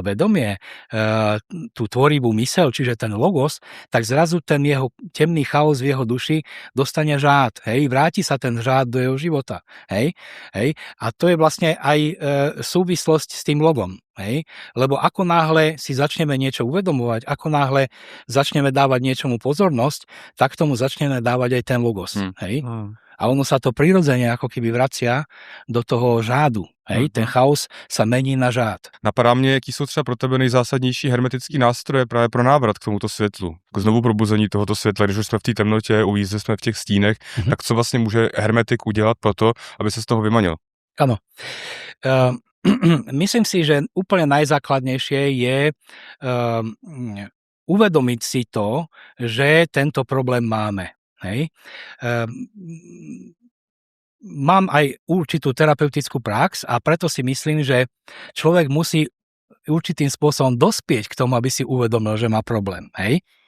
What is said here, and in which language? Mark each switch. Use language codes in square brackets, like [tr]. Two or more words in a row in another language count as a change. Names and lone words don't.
[sk] vedomie, tú tvorivú myseľ, čiže ten logos, tak zrazu ten jeho temný chaos v jeho duši dostane žád, hej, vráti sa ten žád do jeho života, hej, a to je vlastne aj súvislosť s tým logom, hej, lebo ako náhle si začneme niečo uvedomovať, ako náhle začneme dávať niečomu pozornosť, tak tomu začneme dávať aj ten logos, hej. A ono sa to prirodzene ako keby vracia do toho žádu. Hej, ten chaos sa mení na žád. [cs] Napadá mě, jaký jsou třeba pro tebe nejzásadnější hermetický nástroje právě pro návrat k tomuto světlu, k znovu probuzení tohoto světla, když už jsme v té temnotě, uvízli jsme v těch stínech, tak co vlastně může hermetik udělat pro to, aby se z toho vymanil? [sk] Áno. Myslím si, že úplne najzákladnejšie je uvedomiť si to, že tento problém máme. Hej. Mám aj určitú terapeutickú prax a preto si myslím, že človek musí určitým spôsobom dospieť k tomu, aby si uvedomil, že má problém.